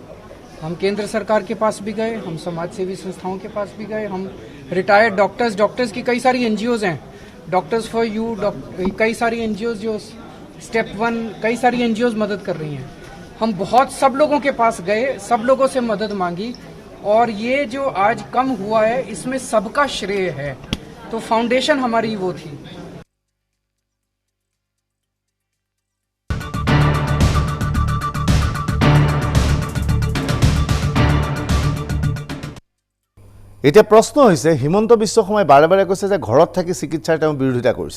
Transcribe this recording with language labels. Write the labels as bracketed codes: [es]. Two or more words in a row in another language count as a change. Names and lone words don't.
[hi] हम केंद्र सरकार के पास भी गए, हम समाज सेवी संस्थाओं के पास भी गए, हम [en] retired doctors [hi] की कई सारी एनजीओज हैं, डॉक्टर्स फॉर यू, कई सारी एनजीओज जो स्टेप 1, कई सारी एनजीओज मदद कर रही हैं। हम बहुत सब लोगों के पास गए, सब लोगों से मदद मांगी, और ये जो आज कम हुआ है इसमें सबका श्रेय है। तो फाउंडेशन हमारी वो थी। [as] এতিয়া প্ৰশ্ন হৈছে হিমন্ত বিশ্ব শৰ্মাই বাৰে বাৰে কৈছে যে ঘৰত থাকি চিকিৎসাৰ তেওঁ বিৰোধিতা কৰিছে।